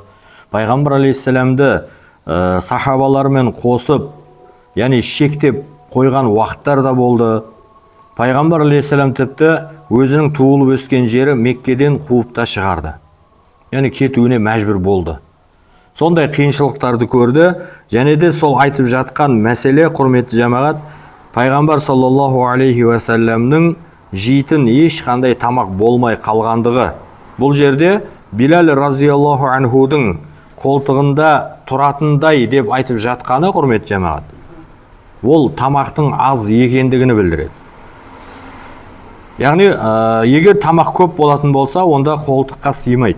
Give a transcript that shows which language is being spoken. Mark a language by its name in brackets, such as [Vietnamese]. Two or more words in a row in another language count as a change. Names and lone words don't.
[Kazakh] Пайғамбар алейхиссаламды сахабалармен қосып, яғни шектеп қойған уақыттар да болды. Пайғамбар алейхиссалам тіпті өзінің туылып өскен жері Меккеден қуып та шығарды, яғни кетуіне мәжбүр болды. Сондай қиыншылықтарды көрді, және де сол айтып жатқан мәселе, құрметті жамағат, Пайғамбар [Arabic] صلى الله عليه وسلم [Kazakh] жейтін ешқандай тамақ болмай қалғандығы. Бұл жерде Билал [Arabic] رضي الله عنه [Kazakh] қолтығында тұратындай деп айтып жатқаны, құрметті жамағат, ол тамақтың аз екендігін білдіреді. Яғни, егер тамақ көп болатын болса, онда қолтыққа сыймайды.